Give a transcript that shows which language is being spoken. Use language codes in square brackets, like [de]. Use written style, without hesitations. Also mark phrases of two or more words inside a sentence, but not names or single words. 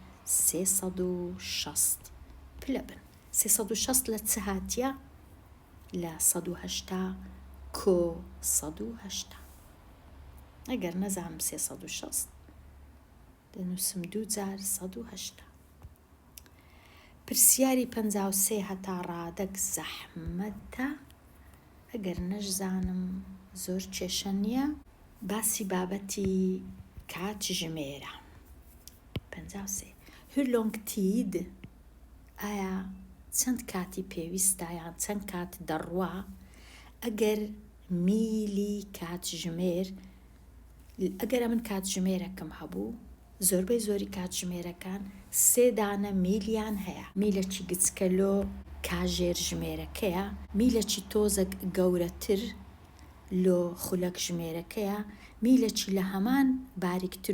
[ckb] 360 پلە بن 360 لە چ هاتیە لە 180 کۆ 180 ئەگەر نەزانم 360 دەنووسم 2 جار 180 پرسیاری 53 هەتا ڕادەک زەحمەتە ئەگەر نەشزانم زۆر کێشە نییە باسی بابەتی کاتژمێرە 53 [sv] hur lång tid [ckb] ئایا چەند کاتی پێویستە یان چەند کات دەڕوا ئەگەر میلی کاتژمێر ئەگەر من کاتژمێرەکەم هەبوو زۆربەی زۆری کاتژمێرەکان 3 دانە میلیان هەیە میلەکی گچکەلۆ کاژێر ژمێرەکەیە میلەکی تۆزێک گەورەتر لۆ خولەک ژمێرەکەیە میلەکی لە هەمان باریکتر